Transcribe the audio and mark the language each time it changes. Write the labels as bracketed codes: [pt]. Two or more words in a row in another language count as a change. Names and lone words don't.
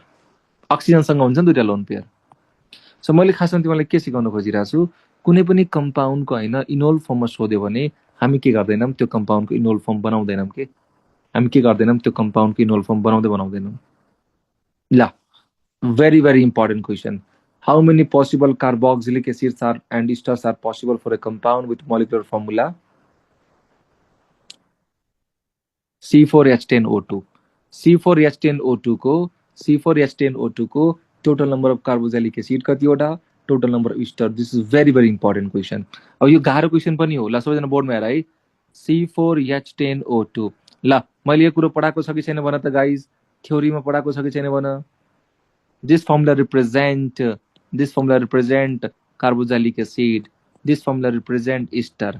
[ne] अक्सिजनसँग हुन्छ नि दुईटा [en] lone pair [ne] सो मैले खासमा तिमीलाई के सिकाउन खोजिरहेको छु कुनै पनि कम्पाउन्डको हैन इनोल फर्ममा सोध्यो भने हामी के गर्दैनौं त्यो कम्पाउन्डको [en] enol form [ne] बनाउँदैनौं के हामी के गर्दैनौं त्यो कम्पाउन्डको [en] enol form [ne] बनाउँदैनौं ल [en] very very important question how many possible carboxylic acids are and esters are possible for a compound with molecular formula C4H10O2 C4H10O2 [ne] को C4H10O2 को [en] total number of carboxylic acid [ne] कतिवटा, [en] total number of ester. this is very very important question. [ne] अब यो गाह्रो क्वेसन पनि हो। ल सबैजना बोर्डमा हेर है, C4H10O2। ल मैले यो कुरो पढाएको छ कि छैन भन त गाइज, थ्योरीमा पढाएको छ कि छैन भन। [en] this formula represent carboxylic acid, this formula represent ester.